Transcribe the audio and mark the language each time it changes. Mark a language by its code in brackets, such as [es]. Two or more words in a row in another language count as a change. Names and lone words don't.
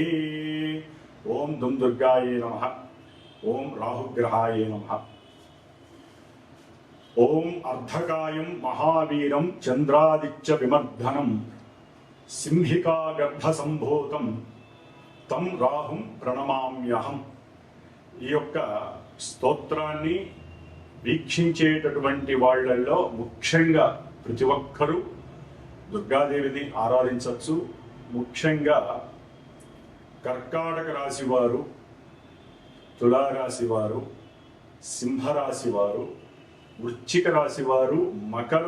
[sa] ओम दुम दुर्गायै नमः। ओम राहुग्रहाय नमः। ओम अर्धकायं महावीरं चंद्रादित्य विमर्दनं सिंहिका गर्भसंभूतं तं राहुं प्रणमाम्यहं। [te] ఈ యొక్క స్తోత్రాన్ని వీక్షించేటటువంటి వాళ్ళల్లో ముఖ్యంగా ప్రతి ఒక్కరూ దుర్గాదేవిని ఆరాధించవచ్చు. ముఖ్యంగా కర్కాటక రాశి వారు, తులారాశి వారు, సింహరాశి వారు, వృశ్చిక రాశి వారు, మకర,